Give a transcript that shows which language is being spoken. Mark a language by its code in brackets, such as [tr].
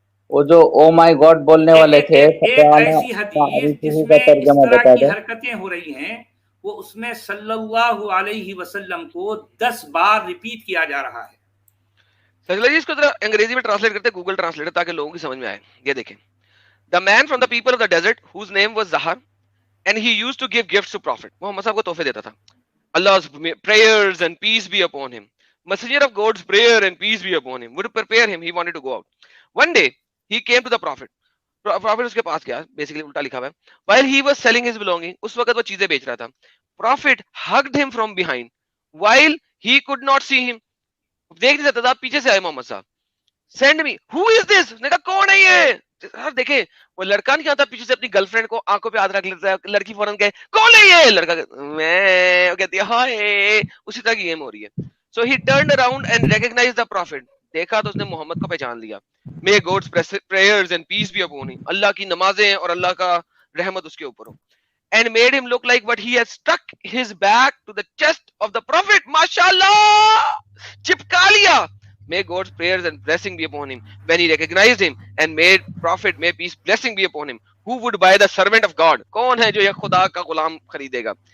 [hi] वो जो oh my God बोलने वाले थे, एक ऐसी हदीस जिसमें इस तरह की हरकतें हो रही हैं, वो उसमें सल्लल्लाहु अलैहि वसल्लम को 10 बार रिपीट किया जा रहा है। सर इसको जरा अंग्रेजी में ट्रांसलेट करते, गूगल ट्रांसलेटर, ताकि लोगों की समझ में आए। [en] ये देखें, The man from the people of the desert whose name was Zahar, and he used to give gifts to prophet. [hi] Mohammad साहब को तोहफे देता था। [en] Allah's prayers and peace be upon him. Messenger of God's prayer and peace be upon him. Would prepare him. He wanted to go out. One day he came to the prophet. [hi] Prophet उसके पास गया, basically उल्टा लिखा हुआ है। [en] While he was selling his belonging, [hi] उस वक्त वो चीजें बेच रहा था। [en] Prophet hugged him from behind, while he could not see him. [hi] देख नहीं सकता था, पीछे से आए मोहम्मद साहब। [en] Send me. Who is this? [hi] उसने कहा कौन है ये? सर देखे, वो लड़का नहीं आता पीछे से अपनी गर्लफ्रेंड को आंखों पे हाथ रख लेता है, लड़की फौरन कहे कौन है ये? लड़का मैं, कहती है हाय। उसी तरह की गेम हो रही है। [en] So he turned around and recognized the prophet. [hi] देखा तो उसने मोहम्मद को पहचान लिया। [en] May God's prayers and peace be upon him. [hi] अल्लाह की नमाजें और अल्लाह का रहमत उसके ऊपर हो। [en] And made him look like what he had stuck his back to the chest of the prophet. [hi] माशाल्लाह, चिपका लिया। [en] May God's prayers and blessing be upon him. When he recognized him and made prophet, may peace blessing be upon him, who would buy the servant of God? [hi] कौन है जो ये खुदा का गुलाम खरीदेगा?